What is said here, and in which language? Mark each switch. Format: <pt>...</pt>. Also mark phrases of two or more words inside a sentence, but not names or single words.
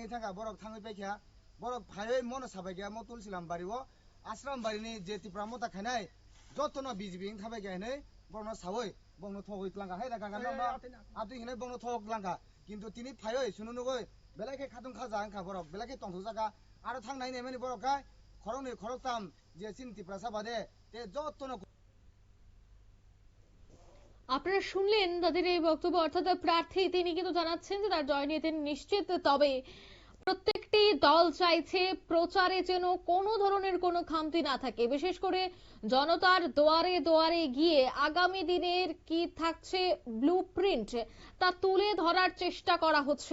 <trp>थांगा बरक थाङै पाइखा बरक फायै मन साबाय गया म तुलसीरामबारिवो आश्रामबारिनि जे तिप्रामथा खायनाय जतनो बीजेपी इन थाबाय गयानै बरनो सावै बंनो थगै लांगा हाय रागा नामा आतु हिनै बंनो थग लांगा किन्तु तिनि फायै सुनुनुगै बेलाके खादुं खाजा आंखा बरक बेलाके तंथु जागा आरो थांनाय नेमेनि बरका खरंनि खरकताम जे चिन तिप्रासा बादे ते जतनो।</trp> <bn>আপনারা শুনলেন তাদের এই বক্তব্য, অর্থাৎ প্রার্থী তিনি কিন্তু জানাচ্ছেন যে তার জয় নিয়ে তিনি নিশ্চিত। তবে প্রত্যেকটি দল চাইছে প্রচারে যেন কোনো ধরনের কোনো খামতি না থাকে, বিশেষ করে জনতার দুয়ারে দুয়ারে গিয়ে আগামী দিনের কি থাকছে ব্লুপ্রিন্ট তা তুলে ধরার চেষ্টা করা হচ্ছে।</bn>